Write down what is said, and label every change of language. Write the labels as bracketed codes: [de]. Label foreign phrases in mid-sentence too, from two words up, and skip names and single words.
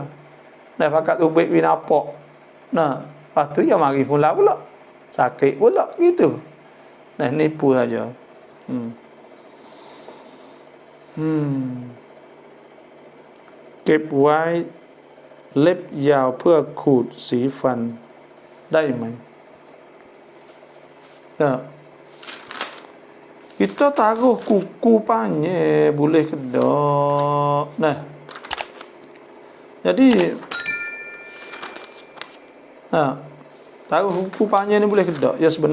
[ms] Pakat tu baik binapak. Lepas tu dia mari pula. Sakit pula gitu. Nipu saja. Keep white [th] เล็บยาวเพื่อขูดสีฟันได้ไหม [ms] kita taruh kuku panjang boleh ke tak? Jadi taruh kuku panjang ni boleh ke tak?